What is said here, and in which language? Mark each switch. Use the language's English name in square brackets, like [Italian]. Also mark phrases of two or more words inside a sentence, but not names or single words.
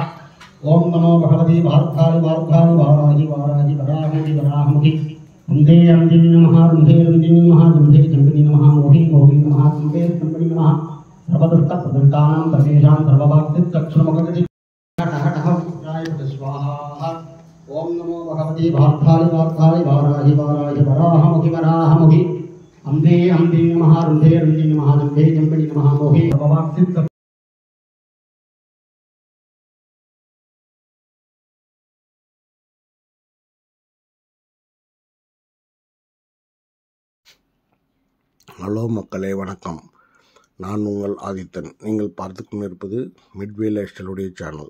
[Sanskrit] ओम नमो भगवती भारताली भारताली वाराही वाराही वराहमुखी वराहमुखी अंधे अंधे नमः रुंधे रुंधे नमः जंबे जंबली नमः मोहे मोहिनी नमः स्तंभे स्तंभली नमः सर्वदुष्ट प्रदुष्टानां सर्वेषां सर्ववाक्चित्तक्षुर्मुखगति टह टह मत्राय स्वाहा। ओम नमो भगवती भारताली भारताली वाराही वाराही वराहमुखी वराहमुखी अंधे अंधे नमः रुंधे रुंधे नमः जंबे जंबली नमः मोहे सर्ववाक्चित्त [Tamil] ஹலோ மக்களே வணக்கம். நான் உங்கள் ஆதித்தன். நீங்கள் பார்த்து கொண்டிருப்பது மிட்வே லைஃப் ஸ்டைலுடைய சேனல்.